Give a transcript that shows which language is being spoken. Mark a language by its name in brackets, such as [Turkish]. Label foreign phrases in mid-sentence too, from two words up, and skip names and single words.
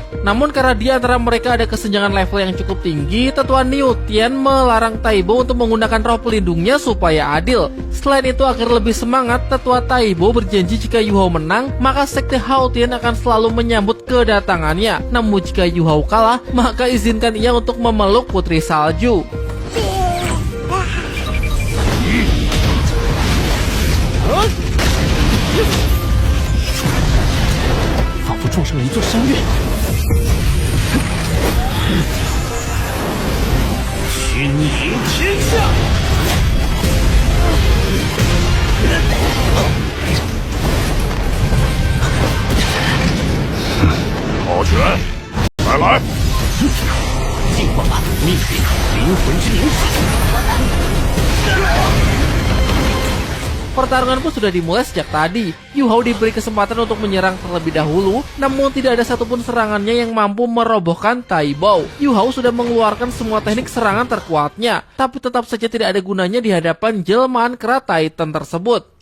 [Indonesian] Namun karena di antara mereka ada kesenjangan level yang cukup tinggi, tetua Niu Tian melarang Taibou untuk menggunakan roh pelindungnya supaya adil. Selain itu, agar lebih semangat, tetua Taibou berjanji jika Yu Hao menang, maka sekte Hao Tian akan selalu menyambut kedatangannya. Namun jika Yu Hao kalah, maka izinkan ia untuk memeluk Putri Salju. [Chinese] 仿佛撞上了一座山岳。君临天下。好拳，再来！进化吧，命运灵魂之灵体。 [Indonesian] Pertarungan pun sudah dimulai sejak tadi. Yu Hao diberi kesempatan untuk menyerang terlebih dahulu, namun tidak ada satupun serangannya yang mampu merobohkan Tai Bao. Yu Hao sudah mengeluarkan semua teknik serangan terkuatnya, tapi tetap saja tidak ada gunanya di hadapan jelmaan kera Titan tersebut.